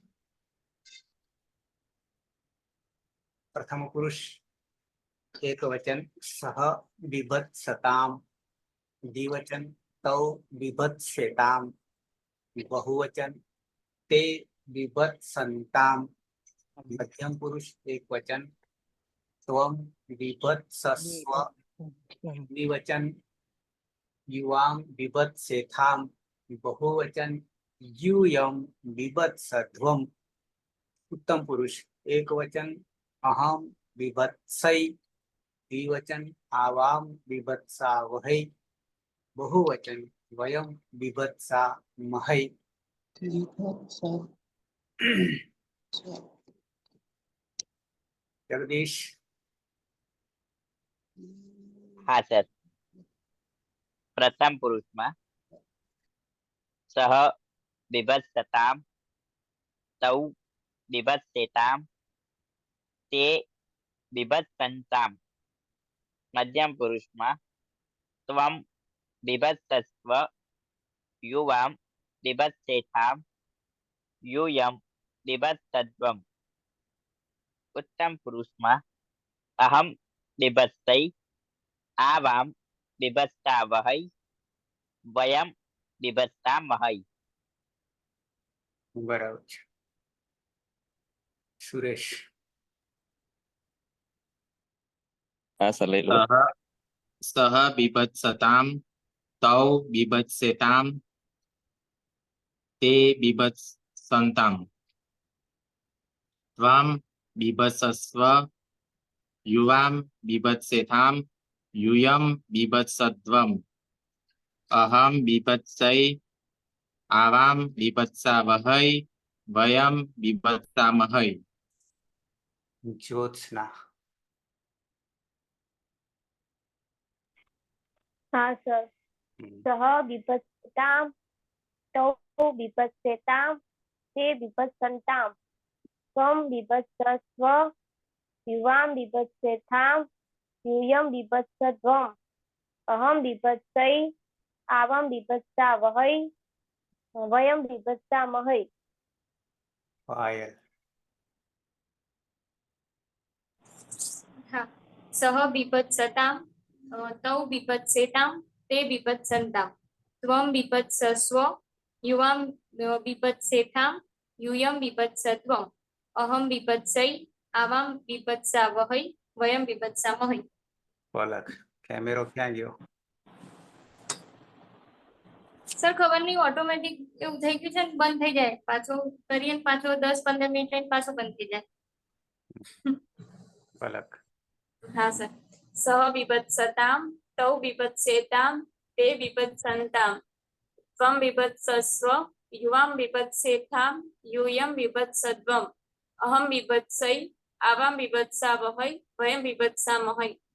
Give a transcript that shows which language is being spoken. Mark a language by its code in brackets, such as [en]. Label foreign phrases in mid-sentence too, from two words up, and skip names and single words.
[sa] प्रथम पुरुष एक वचन सह बीभत्सताम. द्विवचन तौ बीभत्सेताम. बहुवचन ते बीभत्संताम. मध्यम पुरुष एक वचन त्वं बिभत्सस्व द्विवचन युवां बिभत्सेथां बहुवचन यूयं बिभत्सध्वं उत्तम पुरुष एक वचन अहम बिभत्सै द्विवचन आवां बिभत्सावहै बहुवचन वयं बिभत्सामहै जगदीश [gu] હા સર પ્રથમ પુરુષમાં [sa] सह बिभत्सताम तौ बिभत्सेताम ते बिभत्संताम [gu] મધ્યમ પુરુષમાં [sa] त्वम बिभत्सस्व युवाम बिभत्सेताम यूयम बिभत्सध्वम [gu] उत्तम पुरुषમાં [sa] अहम बिभत्सै आवाम बिभत्सावहै वयम बिभत्सामहै [gu] बराबर છે. સુરેશ હા સર લઈ લો. [sa] सह बीभत्सताम तौ बीभत्सेताम ते बीभत्संताम त्वम बीभत्सस्व युवाम बीभत्सेताम यूयम बीभत्सध्वम अहम बीभत्सै आवाम बीभत्सावहै वयम बीभत्सामहै ज्योत्सना [gu] हाँ सर [sa] सह बिभत्सताम तौ बिभत्सेताम ते बिभत्सन्ताम त्वं बिभत्सस्व युवां बिभत्सेताम यूयं बिभत्सध्वम अहम बिभत्सै आवां बिभत्सावहै वयं बिभत्सामहै पायल હા सह बिभत्सताम तौ बिभत्सेताम ते बिभत्सन्ताम त्वं बिभत्सस्व युवां बिभत्सेताम यूयं बिभत्सध्वम अहम बिभत्सै आवां बिभत्सावहै वयं बिभत्सामहै [gu] પલક કેમરો ક્યા ગયો સર ખબર નહીં ઓટોમેટિક એવું થઈ ગયું છે ને બંધ થઈ જાય પાછો કરીએ ને પાછો 10-15 મિનિટ રહીને પાછો બંધ થઈ જાય पलक [sa] હા સર सह बिभत्सताम तौ बिभत्सेताम ते बिभत्सन्ताम त्वं बिभत्सस्व युवां बिभत्सेताम यूयं बिभत्सध्वम अहम बिभत्सै आवां बिभत्सावहै वयं बिभत्सामहै